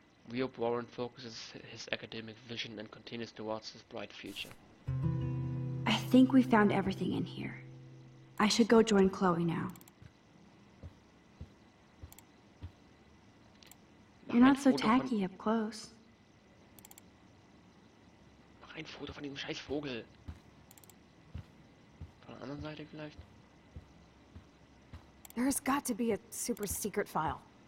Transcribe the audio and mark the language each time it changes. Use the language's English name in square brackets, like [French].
[English] We hope Warren focuses his academic vision and continues towards his bright future. I think we found everything in here. I should go join Chloe now. You're not so tacky up close. [German] Mach ein Foto von diesem scheiß Vogel. Von der anderen Seite vielleicht? [English] There's got to be a super secret file.